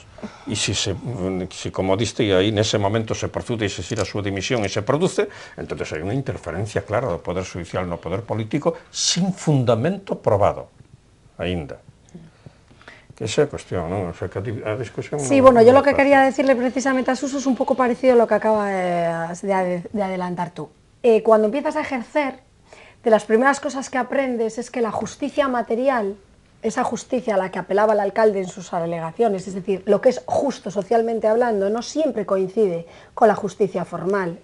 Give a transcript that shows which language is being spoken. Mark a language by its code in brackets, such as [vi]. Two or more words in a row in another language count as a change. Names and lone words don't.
[gl] E se como diste aí, nese momento se procede a exigir a súa dimisión e se produce, entón hai unha interferencia clara do Poder Judicial no Poder Político sin fundamento probado, aínda. Esa é a cuestión, ¿no? [es] O sea, [gl] que a discusión... [es] Sí, bueno, yo lo que quería decirle precisamente a Suso es un poco parecido a lo que acabas de adelantar tú. Cuando empiezas a ejercer, de las primeras cosas que aprendes es que la justicia material, esa justicia a la que apelaba el alcalde en sus alegaciones, es decir, lo que es justo socialmente hablando, no siempre coincide con la justicia formal.